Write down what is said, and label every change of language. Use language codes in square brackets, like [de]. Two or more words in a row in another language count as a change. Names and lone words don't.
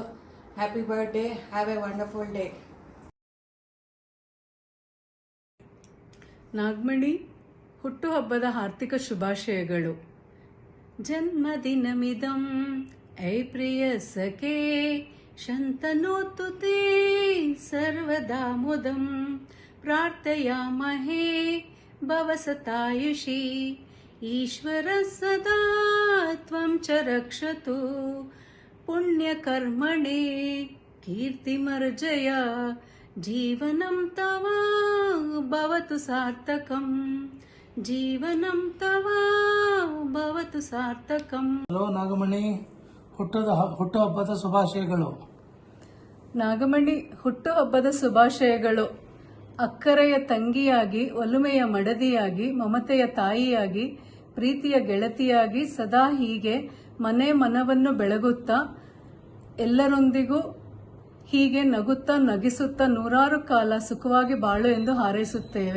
[en] Happy birthday, have a wonderful day. [kn] ನಾಗಮಣಿ, ಹುಟ್ಟುಹಬ್ಬದ ಹಾರ್ದಿಕ ಶುಭಾಶಯಗಳು. [sa] ಜನ್ಮದಿನಮಿದಂ ಐ ಪ್ರಿಯ ಸಖೇ ಶಂತನೋತು ತೇ ಸರ್ವದಾ ಮುದಂ ಪ್ರಾರ್ಥಯಾಮಹೇ ಭವಸತಾಯುಷಿ ಈಶ್ವರ ಸದಾ ತ್ವಂ ಚ ರಕ್ಷತು ಪುಣ್ಯಕರ್ಮಣೆ ಕೀರ್ತಿಮರ್ಜಯ ಜೀವನಂ ತವ ಭವತು ಸಾರ್ಥಕಂ ಜೀವನಂ ತವ ಭವತು ಸಾರ್ಥಕಂ. [kn] ಹಲೋ ನಾಗಮಣಿ, ಹುಟ್ಟುಹಬ್ಬದ ಶುಭಾಶಯಗಳು. ನಾಗಮಣಿ, ಹುಟ್ಟುಹಬ್ಬದ ಶುಭಾಶಯಗಳು. ಅಕ್ಕರೆಯ ತಂಗಿಯಾಗಿ, ಒಲುಮೆಯ ಮಡದಿಯಾಗಿ, ಮಮತೆಯ ತಾಯಿಯಾಗಿ, ಪ್ರೀತಿಯ ಗೆಳತಿಯಾಗಿ ಸದಾ ಹೀಗೆ ಮನವನ್ನು ಬೆಳಗುತ್ತಾ ಎಲ್ಲರೊಂದಿಗೂ ಹೀಗೆ ನಗುತ್ತಾ ನಗಿಸುತ್ತಾ ನೂರಾರು ಕಾಲ ಸುಖವಾಗಿ ಬಾಳು ಎಂದು ಹಾರೈಸುತ್ತೇವೆ.